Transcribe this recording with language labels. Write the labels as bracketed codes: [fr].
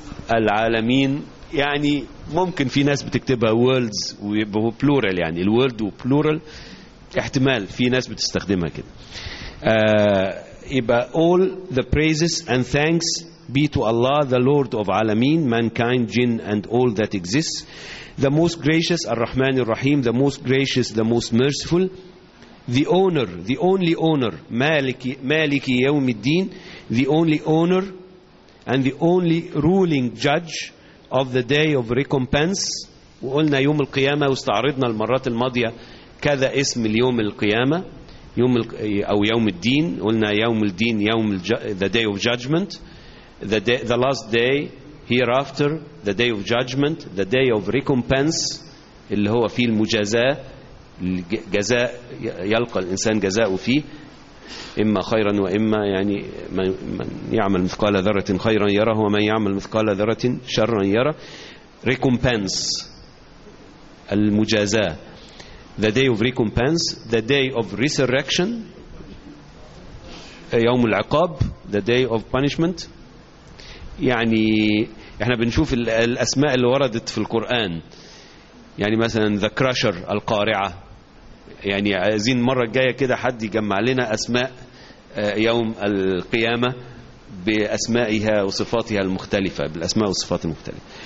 [ar] العالمين يعني ممكن في ناس بتكتبها worlds وهو plural يعني الworld وplural احتمال في ناس بتستخدمها كده. [en] يبقى all the praises and thanks be to Allah, the Lord of Alameen, mankind, jinn, and all that exists. The most gracious, Ar-Rahman, Ar-Rahim, the most gracious, the most merciful. The owner, the only owner, Maliki Yawm al-Din, the only owner and the only ruling judge of the day of recompense. [ar] وقلنا يوم القيامة واستعرضنا المرات الماضية كذا اسم اليوم القيامة. يوم أو يوم الدين. قلنا يوم الدين, يوم [en] the day of judgment. The last day hereafter, the day of judgment, the day of recompense, [ar] اللي هو فيه المجازاة, الجزاء يلقى الإنسان جزاءه فيه, إما خيرا وإما يعني من يعمل مثقال ذرة خيرا يره ومن يعمل مثقال ذرة شرا يره. [en] Recompense, المجازاة, the day of recompense, the day of resurrection, [ar] يوم العقاب, [en] the day of punishment. [ar] يعني احنا بنشوف الاسماء اللي وردت في القرآن, يعني مثلا the crusher, القارعة. يعني عايزين مرة جاية كده حد يجمع لنا اسماء يوم القيامة باسمائها وصفاتها المختلفة, بالاسماء والصفات المختلفة.